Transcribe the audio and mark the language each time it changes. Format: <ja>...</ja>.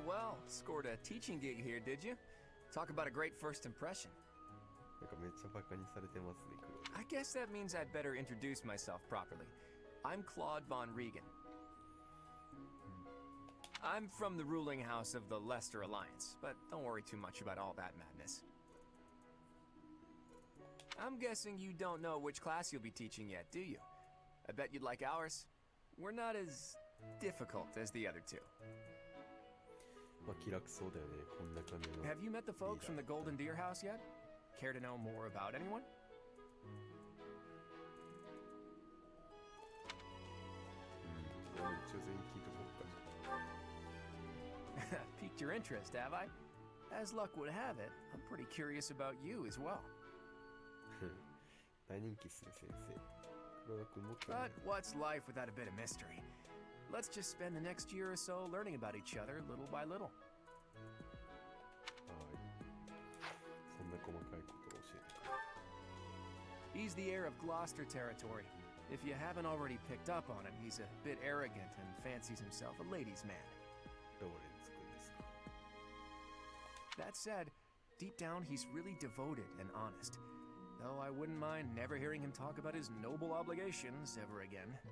<en>Well, scored a teaching gig here, did you? Talk about a great first impression.</en> <ja>なんかめっちゃバカにされてますね、クロー。</ja> <en>I guess that means I'd better introduce myself properly. I'm Claude von Regan. I'm from the ruling house of the Lester Alliance, but don't worry too much about all that madness. I'm guessing you don't know which class you'll be teaching yet, do you? I bet you'd like ours. We're not as difficult as the other two.</en> <ja>まあ気楽そうだよね、こんな感じの。</ja> <en>Have you met the folks from the Golden Deer House yet? Care to know more about anyone?</en> <ja>一応全員聞いとこうか。</ja> <en>Piqued your interest, have I? As luck would have it, I'm pretty curious about you as well.</en> <ja>大人気っすね、先生。黒田君も興味あ</ja> <en>But</en> <ja>る。</ja> <en>what's life without a bit of mystery? Let's just spend the next year or so learning about each other little by little.</en> <ja>はい。そんな細かいことを教えてくれ。</ja> <en>He's the heir of Gloucester territory. If you haven't already picked up on him, he's a bit arrogant and fancies himself a ladies' man.</en> <ja>ローレンツ君ですか。</ja> <en>That said, deep down he's really devoted and honest. Though I wouldn't mind never hearing him talk about his noble obligations ever again.</en>